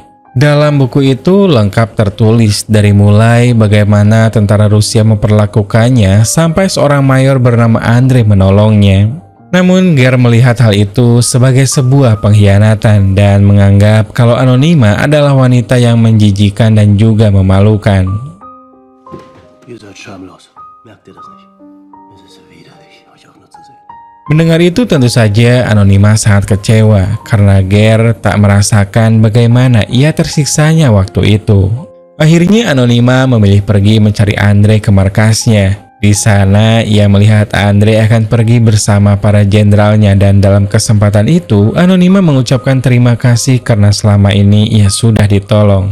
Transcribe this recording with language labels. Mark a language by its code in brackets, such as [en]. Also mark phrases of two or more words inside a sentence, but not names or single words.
[id] Dalam buku itu lengkap tertulis dari mulai bagaimana tentara Rusia memperlakukannya sampai seorang mayor bernama Andre menolongnya. Namun Ger melihat hal itu sebagai sebuah pengkhianatan dan menganggap kalau Anonima adalah wanita yang menjijikan dan juga memalukan. [de] Ihr seid schamlos. Merkt ihr das nicht? Es ist widerlich, euch auch nur zu sehen. [id] Mendengar itu tentu saja Anonima sangat kecewa karena Ger tak merasakan bagaimana ia tersiksanya waktu itu. Akhirnya Anonima memilih pergi mencari Andre ke markasnya. Di sana ia melihat Andre akan pergi bersama para jenderalnya dan dalam kesempatan itu Anonima mengucapkan terima kasih karena selama ini ia sudah ditolong.